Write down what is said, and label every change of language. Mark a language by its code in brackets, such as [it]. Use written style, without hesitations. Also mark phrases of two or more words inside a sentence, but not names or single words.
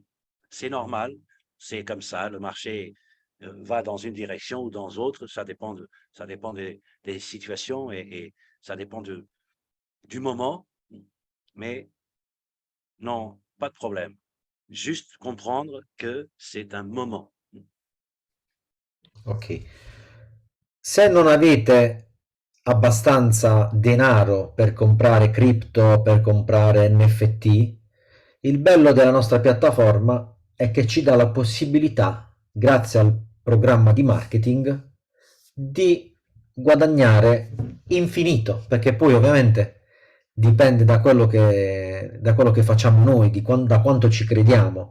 [fr] C'est normal, c'est comme ça, le marché va dans une direction ou dans l'autre, ça dépend des situations et ça dépend du moment, mais non, pas de problème. Juste comprendre que c'est un moment. Ok. [it] Se non avete abbastanza denaro per comprare cripto, per comprare NFT, il bello della nostra piattaforma è che ci dà la possibilità, grazie al programma di marketing, di guadagnare infinito, perché poi ovviamente dipende da quello che facciamo noi, da quanto ci crediamo.